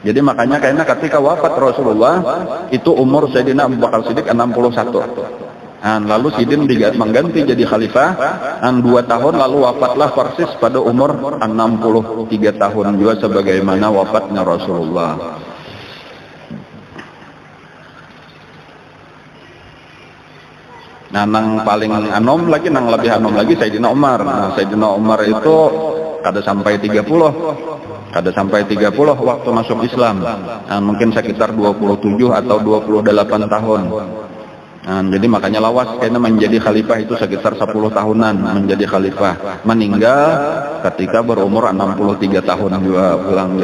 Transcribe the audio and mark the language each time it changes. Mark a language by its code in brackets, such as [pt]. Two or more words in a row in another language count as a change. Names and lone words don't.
[id] Jadi makanya karena ketika wafat Rasulullah itu umur Sayyidina Abu Bakar Siddiq 61. Lalu Sidin mengganti jadi khalifah 2 tahun, lalu wafatlah persis pada umur 63 tahun juga sebagaimana wafatnya Rasulullah. [bjn] Nah, nang paling anom lagi, nang lebih anom lagi Sayyidina Umar. Nah, Sayyidina Umar itu kada sampai 30 waktu masuk Islam. [id] Nah, mungkin sekitar 27 atau 28 tahun. Nah, jadi makanya lawas karena menjadi khalifah itu sekitar 10 tahunan menjadi khalifah. Meninggal ketika berumur 63 tahun juga pulang.